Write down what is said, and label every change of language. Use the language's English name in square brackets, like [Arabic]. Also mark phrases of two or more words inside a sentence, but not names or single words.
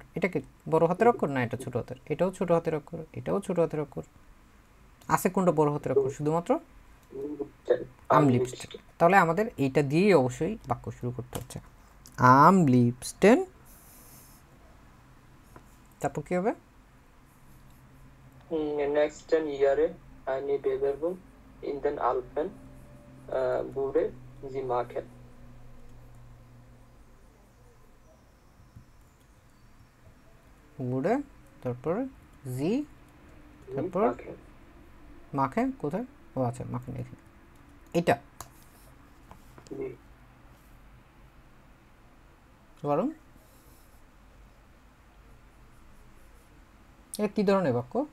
[Bangla] এটা কি বড় হাতের অক্ষর? না, এটা ছোট হাতের। এটাও ছোট হাতের অক্ষর, এটাও ছোট হাতের অক্ষর। আছে কোনটা বড় হাতের অক্ষর? শুধুমাত্র [German] am liebsten. [Bangla] তাহলে আমাদের এইটা দিয়েই অবশ্যই বাক্য শুরু করতে হচ্ছে, [German] am liebsten. [Bangla] তারপর কি হবে? [German] Nächsten Jahre eine Bewerbung in den Alpen wurde sie machen. [Bangla] বুড়ে, তারপর জি, তারপর মাখে। কোথায়? ও আচ্ছা, মাখেন এখানে। এটা বরং এটা কি ধরনের বাক্য?